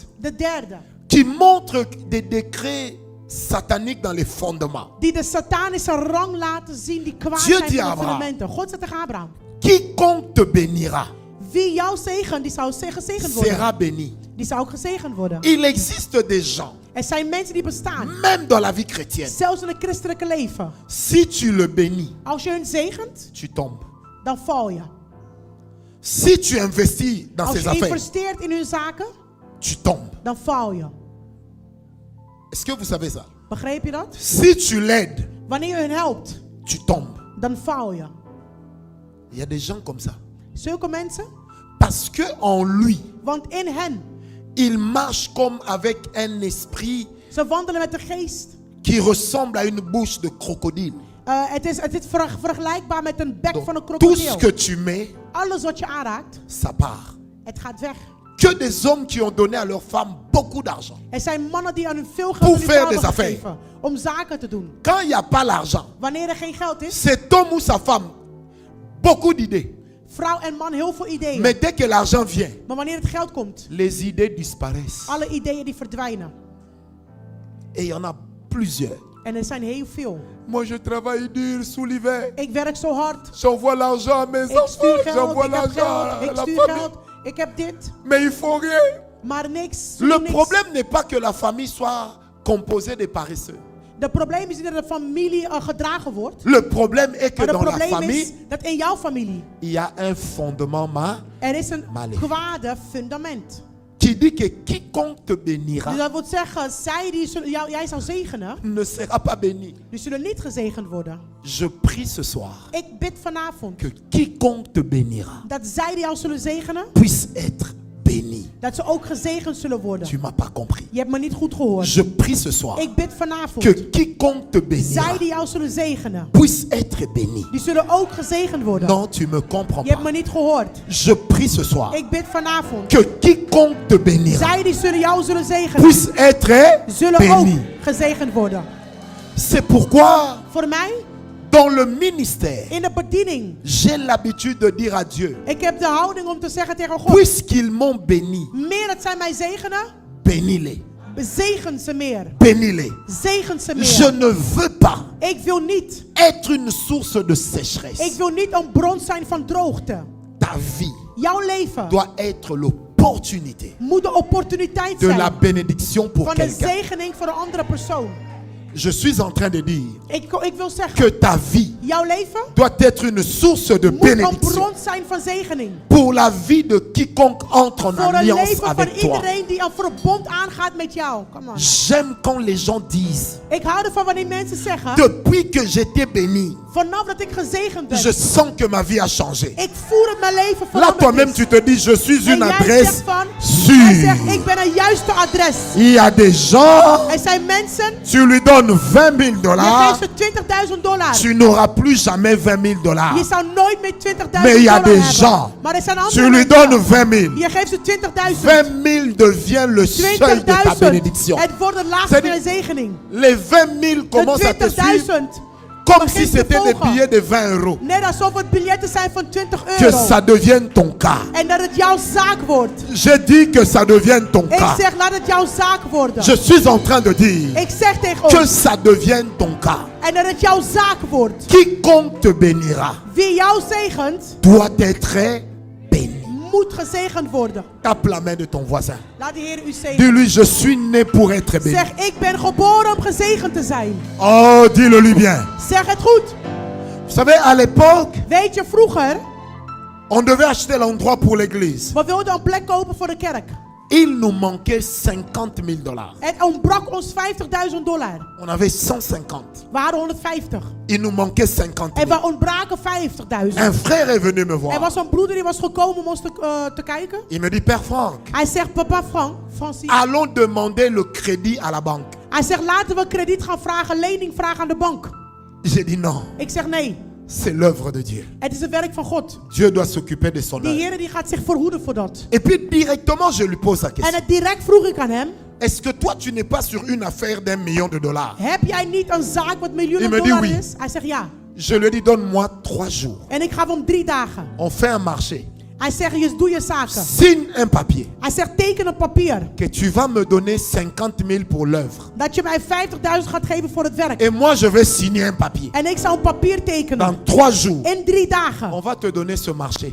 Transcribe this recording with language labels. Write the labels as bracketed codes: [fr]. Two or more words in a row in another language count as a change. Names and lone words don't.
[nl] De derde, [fr] qui montre des décrets sataniques dans les fondements. [nl] die de satanische rang laten zien, die kwaad [fr] Dieu [nl] zijn dit in de Abraham. fundamenten. God zegt tegen Abraham, [fr] Quiconque te bénira [nl] wie jou zegen, die zou gezegend worden. [fr] sera béni. [nl] Die zou ook gezegend worden. [fr] Il existe des gens, [nl] Er zijn mensen die bestaan, [fr] même dans la vie chrétienne, [nl] zelfs in het christelijke leven. [fr] si tu le bénis, [nl] Als je hun zegent, [fr] tu tombes. [nl] dan val je. [fr] Si tu investis dans [nl] Als [fr] ses [nl] je [fr] affaires, [nl] investeert in hun zaken, [fr] tu tombes. [nl] dan val je. [fr] Est-ce que vous savez ça? [nl] Begreep je dat? [fr] Si tu l'aides, [nl] Wanneer je hun helpt, [fr] tu tombes. [nl] dan val je. [fr] Il y a des gens comme ça. [nl] Zulke mensen, [fr] Parce que en lui, [nl] want in hen, [fr] il marche comme avec un esprit [nl] ze wandelen met de geest. [fr] qui ressemble à une bouche de crocodile. [nl] Het is vergelijkbaar met een bek [fr] Donc, [nl] van een [fr] tout ce [nl] krokodil. [fr] que tu mets, [nl] Alles wat je aanraakt, [fr] ça part. [nl] het gaat weg. [fr] Que des hommes qui ont donné à leurs femmes beaucoup d'argent. [nl] Er zijn mannen die aan hun veel [fr] Pour [nl] geld aan hun [fr] faire [nl] vrouw [fr] des [nl] hebben [fr] affaires. [nl] gegeven om zaken te doen. [fr] Quand il n'y a pas l'argent, [nl] Wanneer er geen geld is, [fr] cet homme ou sa femme, beaucoup d'idées. [nl] vrouw en man heel veel ideeën. [fr] Mais dès que l'argent vient, [nl] Maar wanneer het geld komt, [fr] les idées disparaissent. [nl] alle ideeën die verdwijnen. [fr] Et il y en a plusieurs. [nl] En er zijn heel veel. [fr] Moi, je travaille dur sous l'hiver. [nl] Ik werk zo hard. [fr] J'envoie l'argent à mes [nl] Ik stuur [fr] enfants. [nl] geld, [fr] J'envoie [nl] ik heb [fr] l'argent [nl] geld, [fr] à [nl] ik [fr] la [nl] stuur [fr] famille. [nl] geld, ik heb dit. [fr] Mais ils font rien. [nl] Maar niks. ze [fr] Le [nl] doen niks. [fr] problème n'est pas que la famille soit composée de paresseux. [nl] De probleem is niet dat de familie gedragen wordt. [fr] Le problème est que [nl] Maar [fr] dans [nl] het [fr] la [nl] probleem is [fr] famille, [nl] dat in jouw familie [fr] il y a un fondement [nl] er is een [fr] Maléfique. [nl] kwade fundament. [fr] qui dit que quiconque te bénira [nl] Dus dat wil zeggen, jij zou zegenen, [fr] ne sera pas béni. [nl] die zullen niet gezegend worden. [fr] Je prie ce soir [nl] Ik bid vanavond [fr] que quiconque te bénira [nl] dat zij die jou zullen zegenen, [fr] puisse être béni. [nl] dat ze ook gezegend zullen worden. [fr] Tu m'as pas compris. [nl] Je hebt me niet goed gehoord. [fr] Je prie ce soir [nl] Ik bid vanavond, [fr] que quiconque te bénira [nl] zij die jou zullen zegenen, [fr] puisse être béni. [nl] die zullen ook gezegend worden. [fr] Non, tu me comprends [nl] Je hebt me [fr] pas. [nl] niet gehoord. [fr] Je prie ce soir [nl] Ik bid vanavond, [fr] que quiconque te bénira [nl] zij die jou zullen zegenen, [fr] puisse être [nl] zullen ook [fr] béni. [nl] gezegend worden. [fr] C'est pourquoi [nl] Voor mij, [fr] dans le ministère, [nl] in de bediening, [fr] j'ai l'habitude de dire à Dieu, [nl] ik heb de houding om te zeggen tegen God, [fr] puisqu'ils m'ont béni, [nl] meer dat zij mij zegenen, [fr] bénis-les. [nl] zegen ze meer. [fr] Bénis-les. [nl] Zegen ze [fr] Je [nl] meer. [fr] ne veux pas [nl] Ik wil niet. [fr] être une source de [nl] Ik [fr] sécheresse. [nl] wil niet een bron zijn van droogte. [fr] Ta vie [nl] Jouw leven [fr] doit être l'opportunité [nl] moet de opportuniteit [fr] de la [nl] zijn [fr] bénédiction pour [nl] van de [fr] quelqu'un. [nl] zegening voor een andere persoon. [fr] Je suis en train de dire [nl] Ik wil zeggen, [fr] que ta vie [nl] jouw leven [fr] doit être une source de [nl] moet een [fr] bénédiction [nl] bron zijn van zegening. [fr] pour la vie de quiconque entre en [nl] Voor een [fr] alliance [nl] leven van [fr] avec toi. [nl] iedereen die een verbond aangaat met jou. [en] Come on. [fr] J'aime quand les gens disent, [nl] Ik hou ervan wanneer mensen zeggen, [fr] depuis que j'étais béni, [nl] vanaf dat ik gezegend ben, [fr] je sens que ma vie a changé. [nl] ik voel dat mijn leven [fr] Là, [nl] veranderd [fr] toi-même, [nl] is. [fr] tu te dis, je suis [nl] En [fr] une [nl] jij [fr] adresse [nl] zegt van, hij zegt, [fr] sûre. [nl] ik ben een juiste adres. [fr] Il y a des gens, [nl] Er zijn mensen, [fr] tu lui donnes donnes 20 000 [nl] Je [fr] dollars, [nl] geeft ze $20.000. [fr] tu n'auras plus jamais 20 000 dollars. [nl] Je zou nooit meer $20.000 [fr] Mais il y a [nl] hebben. [fr] des gens, [nl] Maar er zijn [fr] tu [nl] andere [fr] lui [nl] mensen. [fr] donnes 20 000. [nl] Je geeft ze 20.000. [fr] 20 000 devient le seuil de ta [nl] 20.000. [fr] bénédiction. [nl] Het wordt de laagste van je zegening. [fr] Les 20 000 [nl] De [fr] commencent à te suivre [nl] 20.000. [fr] comme si c'était des billets de 20 euros. [nl] Net alsof het biljetten zijn van €20. [fr] Que ça devienne ton cas. [nl] En dat het jouw zaak wordt. [fr] Je dis que ça devienne ton [nl] Ik [fr] cas. [nl] zeg, laat het jouw zaak worden. [fr] Je suis en train de dire [nl] Ik zeg tegen [fr] que [nl] ons. [fr] ça devienne ton cas. [nl] En dat het jouw zaak wordt. [fr] Quiconque te bénira [nl] Wie jou zegent, [fr] doit être béni. [nl] moet gezegend worden. [fr] Tape la main de ton voisin. [nl] Laat de Heer u zegenen. [fr] Dis-lui, je suis né pour être béni. [nl] Zeg, ik ben geboren om gezegend te zijn. [fr] Oh, dis-le lui bien. [nl] Zeg het goed. [fr] Vous savez, à l'époque, [nl] Weet je, vroeger, [fr] on devait acheter l'endroit pour l'église. [nl] we wilden een plek kopen voor de kerk. [fr] Il nous manquait 50 000 dollars. [nl] Het ontbrak ons $50.000. [fr] On avait 150. [nl] We hadden 150. [fr] Il nous manquait 50 [nl] En [fr] 000. [nl] we ontbraken 50.000. [fr] Un frère est venu me [nl] Er [fr] voir. [nl] was een broeder die was gekomen om ons te kijken. [fr] Il me dit, Père Franck, [nl] Hij zegt, [fr] papa Francis. allons demander le crédit à la banque. [nl] Hij zegt, laten we krediet gaan vragen, lening vragen aan de bank. [fr] J'ai dit non, [nl] Ik zeg, nee. [fr] c'est l'œuvre de Dieu. [nl] Het is het werk van God. [fr] Dieu doit s'occuper de son [nl] Die [fr] œuvre. [nl] Heer die gaat zich verhoeden voor dat. [fr] Et puis directement, je lui pose la [nl] En [fr] question. [nl] het direct vroeg ik aan hem. [fr] Est-ce que toi, tu n'es pas sur une affaire d'1 million de dollars? [nl] Heb jij niet een zaak wat [fr] Il [nl] miljoenen [fr] me dit [nl] dollar [fr] oui. [nl] is? Hij zegt ja. [fr] Je lui dis, donne-moi 3 jours. [nl] En ik ga om 3 dagen. [fr] On fait un marché. [nl] Hij zegt, doe je zaken. [fr] Signe un papier [nl] Hij zegt, teken een papier. [fr] que tu vas me donner 50 000 pour l'œuvre. [nl] Dat je mij 50.000 gaat geven voor het werk. [fr] Et moi, je vais signer un papier. [nl] En ik zou een papier tekenen. [fr] Dans 3 jours, [nl] In 3 dagen [fr] on va te donner ce marché.